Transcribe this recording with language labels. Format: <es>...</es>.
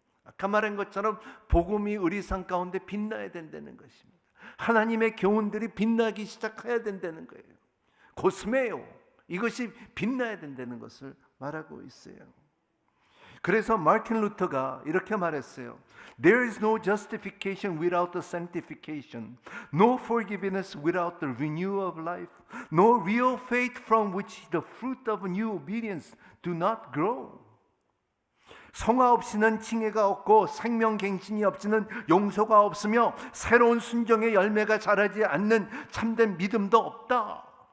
<ko>아까 말한 것처럼 복음이 우리 삶 가운데 빛나야 된다는 것입니다. 하나님의 교훈들이 빛나기 시작해야 된다는 거예요. 고스메요. 이것이 빛나야 된다는 것을 말하고 있어요. 그래서 마틴 루터가 이렇게 말했어요.</ko> <en>There is no justification without the sanctification, no forgiveness without the renewal of life, no real faith from which the fruit of new obedience do not grow.</en> <ko>성화 없이는 칭의가 없고 생명갱신이 없이는 용서가 없으며 새로운 순종의 열매가 자라지 않는 참된 믿음도 없다.</ko>